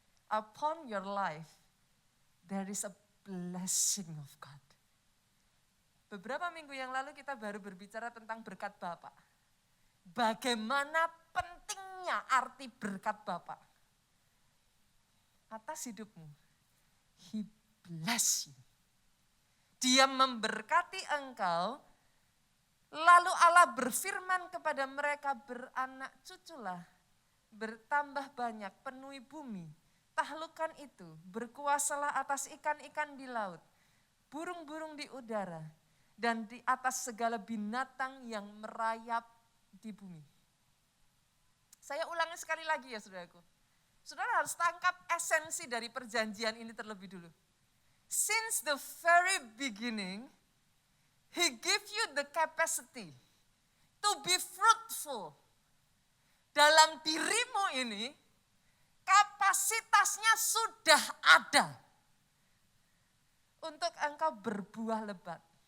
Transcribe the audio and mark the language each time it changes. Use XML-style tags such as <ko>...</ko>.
<en>Upon your life, there is a blessing of God.</en> <id>Beberapa minggu yang lalu kita baru berbicara tentang berkat Bapak. Bagaimana pentingnya arti berkat Bapak atas hidupmu.</id> <en>He bless you.</en> <id>Dia memberkati engkau, lalu Allah berfirman kepada mereka, beranak cuculah, bertambah banyak, penuhi bumi. Taklukkan itu, berkuasalah atas ikan-ikan di laut, burung-burung di udara, dan di atas segala binatang yang merayap di bumi. Saya ulangi sekali lagi ya saudaraku. Saudara harus tangkap esensi dari perjanjian ini terlebih dulu.</id> <en>Since the very beginning, He give you the capacity to be fruitful.</en> <id>Dalam dirimu ini, kapasitasnya sudah ada untuk engkau berbuah lebat.</id>